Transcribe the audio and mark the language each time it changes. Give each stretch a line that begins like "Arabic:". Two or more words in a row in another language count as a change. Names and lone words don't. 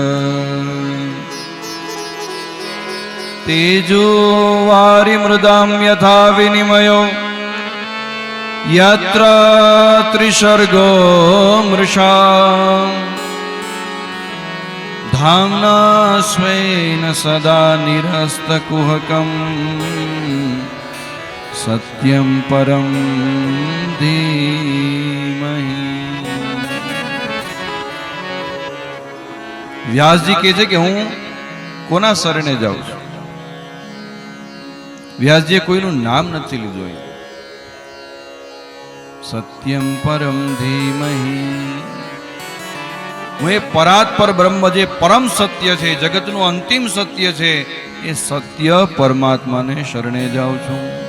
Sanskrit: तेजो वारिमृदां यथा विनिमयो यत्र त्रिसर्गो मृषा धाम्ना स्वेन सदा निरस्तकुहकम् सत्यं परं धीमहि।
Gujarati: વ્યાસજી કહે છે કે હું કોના શરણે જાઉં છું? વ્યાસજીએ કોઈનું નામ નથી લીધું.
Sanskrit: સત્યમ પરમ ધીમહિ,
Gujarati: હું એ પરાત્પર બ્રહ્મ જે પરમ સત્ય છે, જગતનું અંતિમ સત્ય છે, એ સત્ય પરમાત્માને શરણે જાઉં છું.